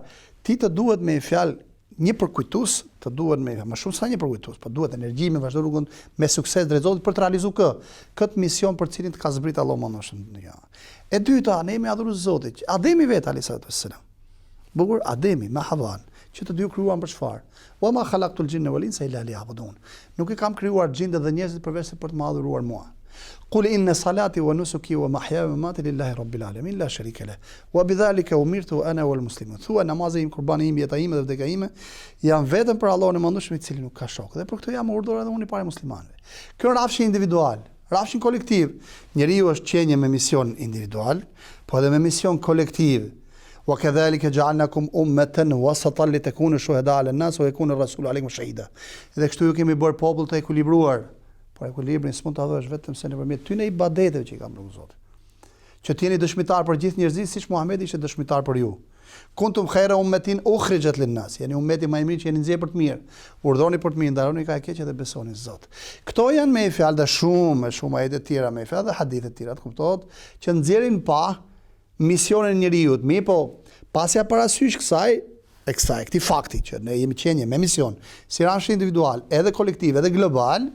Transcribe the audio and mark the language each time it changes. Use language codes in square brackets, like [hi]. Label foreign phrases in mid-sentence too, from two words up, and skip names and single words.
[sq] Ti të duhet me fjalë një përkujtues, të duhet më shumë sa një përkujtues, po duhet energji me vazhdo rrugën me sukses drejt Zotit për të realizuar këtë mision për cilin të ka zbrit Allahu Madhëshëm në dunjë. E dyta, ne jemi adhurues Zotit. Ademi vet [ar] عليه الصلاة والسلام. [sq] Bukur Ademi me Havan, që të dy krijuan për çfarë? [ar] وما خلقت الجن والإنس إلا ليعبدون. [sq] Nuk i kam krijuar xhindet dhe njerëzit përveç se për të më adhuruar mua. [ar] قل إن صلاتي ونسكي ومحياي ومماتي لله رب العالمين لا شريك له. وبذلك أمرت أنا والمسلمون. [sq] Thua namazi im, kurbani im, jeta ime dhe vdekja ime janë vetëm për Allahun e mëndueshëm i cili nuk ka shok. Dhe për këtë jam urdhëruar edhe unë i parë muslimanëve. Kjo rafshi individual, rafshin kolektiv. Njeriu është qenje me mision individual, po edhe me mision kolektiv. [ar] وكذلك جعلناكم أمة وسطا لتكونوا شهداء على الناس ويكون الرسول عليكم شهيدا. [sq] Dhe kështu ju kemi bërë popull të ekuilibruar. Por ekuilibrin s'mund ta dhësh vetëm se nëpërmjet tyne ibadeteve që i ka bërë Zoti. Që t'jeni dëshmitar për gjithë njerëzit, siç Muhamedi ishte dëshmitar për ju. [ar] كنتم خير أمة أخرجت للناس. [sq] Yani ummeti më i mirë që jeni nxjerrë për të mirë. Urdhëroni për të mirë, ndaroni ka e keq dhe besoni Zot. Këto janë me fjalë dhe shumë ajete të tjera, me fjalë dhe hadithe të tjera, të kuptohet që nxjerrin pa misionin e njeriu. Mi po, pasja parasysh këtij fakti që ne jemi qenje me mision, si rafshi individual, edhe kolektiv, edhe global.